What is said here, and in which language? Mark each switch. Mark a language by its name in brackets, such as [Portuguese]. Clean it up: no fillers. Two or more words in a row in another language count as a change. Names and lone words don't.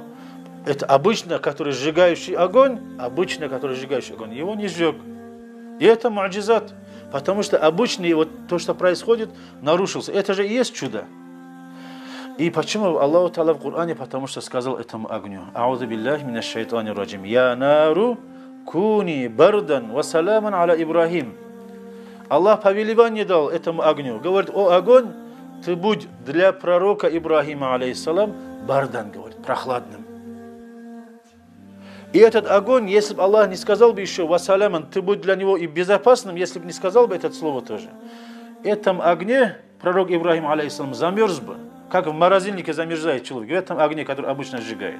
[Russian] Это обычно, который сжигающий огонь, его не сжег. И это му'джизат. Потому что обычный, вот то, что происходит, нарушился. Это же и есть чудо. И почему Аллах Та'аля в Коране? Потому что сказал этому огню: [Arabic] «أعوذ بالله من الشيطان الرجيم. يا نار كوني بردا وسلاما على إبراهيم». [Russian] Аллах повелевание дал этому огню. Говорит: о огонь, ты будь для пророка Ибрахима, алейхиссалам, бардан, говорит, прохладным. И этот огонь, если бы Аллах не сказал бы еще «вассаляман», ты будь для него и безопасным, если бы не сказал бы это слово тоже. В этом огне пророк Ибрахим, алейхиссалам, замерз бы, как в морозильнике замерзает человек, в этом огне, который обычно сжигает.